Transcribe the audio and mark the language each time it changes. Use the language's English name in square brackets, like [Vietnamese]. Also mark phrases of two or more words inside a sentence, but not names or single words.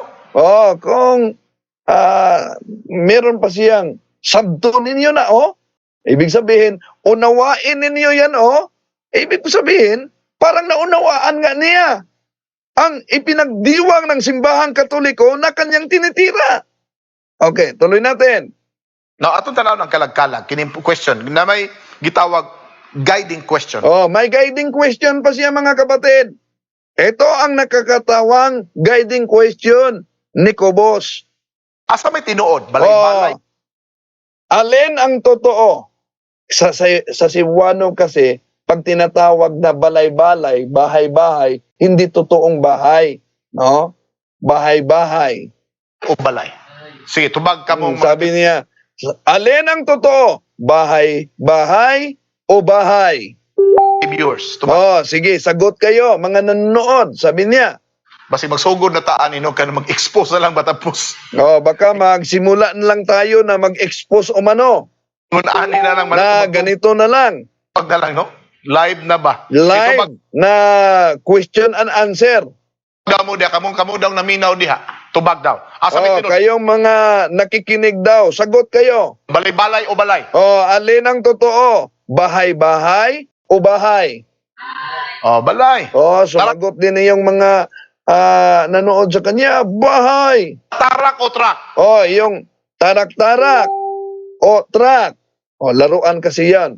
[Filipino] Oh, kung meron pa siyang sabto ninyo na, oh, ibig sabihin, unawain ninyo yan, oh. Ibig sabihin, parang naunawaan nga niya ang ipinagdiwang ng simbahang katoliko na kanyang tinitira. Okay, tuloy natin. [Cebuano] Now, atong tanaw ng kalag-kalag, kining question, na may gitawag [English] guiding question. [Filipino] Oh, may [English] guiding question [Filipino] pa siya mga kapatid. Ito ang nakakatawang [English] guiding question [Filipino] ni Cobos. [Cebuano] Asa may tinuod, balay-balay. Oh, [Filipino] alin ang totoo? Sa Cebuano kasi, pag tinatawag na balay-balay, bahay-bahay, hindi totoong bahay. No? Bahay-bahay. [Cebuano] O balay. Sige, tubag ka mo. [Filipino] Sabi niya, alin ang totoo? Bahay-bahay o bahay? [Cebuano] Viewers, tubag. [Filipino] Oh, sige, sagot kayo, mga nanonood. Sabi niya, [Cebuano] Basi magsugod na taan, ka na mag-expose na lang batapos. [Filipino] oh, baka magsimula na lang tayo na mag-expose o mano. [Cebuano] Ngunaan na lang. [Filipino] Na ganito na lang. [Cebuano] Tubag na lang, no? Live na ba? Live na [English] question and answer. [Cebuano] Tubag mo diha, kamong daw naminaw diha. Tubag daw. Asa may Oh, tinuod, [Filipino] kayong mga nakikinig daw, sagot kayo. [Cebuano] balay-balay o balay? [Filipino] Oh, alin ang totoo? Bahay-bahay o bahay? [Cebuano] Oh, balay. [Filipino] Oh, sumagot din yung mga nanood sa kanya, bahay. [Cebuano] Tarak o truck? [Filipino] Oh, yung tarak-tarak o truck. Oh, laruan kasi yan.